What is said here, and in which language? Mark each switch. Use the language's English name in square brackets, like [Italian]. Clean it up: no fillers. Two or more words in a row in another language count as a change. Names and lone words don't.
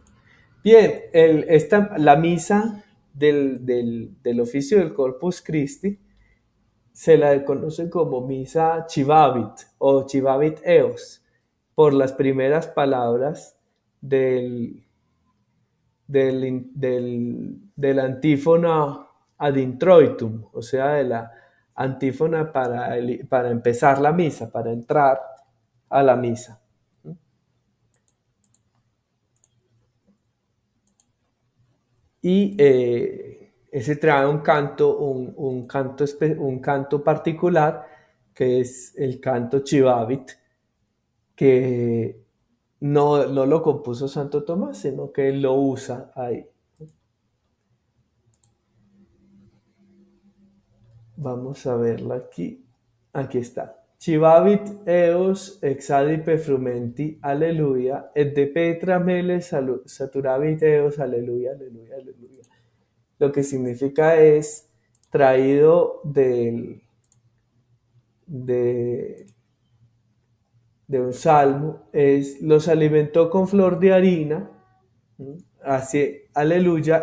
[Spanish] Bien, la misa del oficio del Corpus Christi se la conoce como misa Chivavit o [Latin] Chivavit Eos, [Spanish] por las primeras palabras del, del antífona [Latin] ad introitum, [Spanish] o sea, de la antífona para empezar la misa, para entrar a la misa. Y ese trae un canto particular, que es el canto Chivavit, que no lo compuso Santo Tomás, sino que él lo usa ahí. Vamos a verlo aquí. Aquí está. [Latin] Chivavit eos exadipe frumenti, aleluya, et de petra mele saturavit eos, aleluya, aleluya, aleluya. [Spanish] Lo que significa es traído de, de un salmo, es los alimentó con flor de harina, así, aleluya,